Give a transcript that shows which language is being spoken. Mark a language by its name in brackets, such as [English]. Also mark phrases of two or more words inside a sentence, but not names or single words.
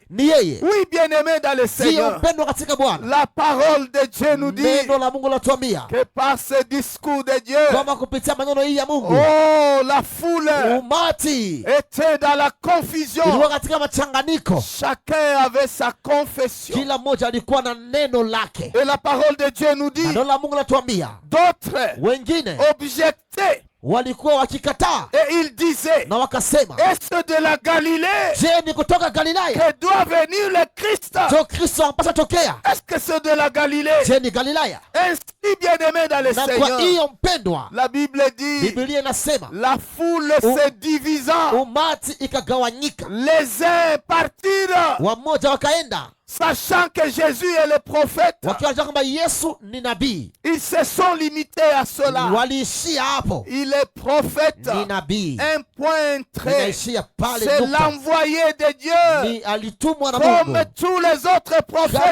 [French] Oui, bien-aimé dans le Seigneur, la parole de Dieu nous dit que par ce discours de Dieu, oh, la foule était dans la confusion. Chacun avait sa confession. Et la parole de Dieu nous dit, d'autres objectaient [Swahili] walikuwa wakikataa, [French] et il disait, [Swahili] na wakasema, [French] est-ce de la Galilée, [Swahili] je ni kutoka Galilaya [French] que doit venir le Christ? [Swahili] Jo Kristo anapaswa tokea. [French] Est-ce que c'est de la Galilée? [Swahili] Je ni Galilaya. [French] Ainsi, bien-aimé dans le Seigneur, [Swahili] kwa hiyo mpendwa, [French] la Bible dit, [Swahili] Biblia inasema, [French] la foule se divisant, [Swahili] umati ikagawanyika, [French] les uns partirent, [Swahili] wamoja wakaenda, [French] sachant que Jésus est le prophète, ils se sont limités à cela. Il est prophète, un point très, c'est l'envoyé de Dieu, comme tous les autres prophètes.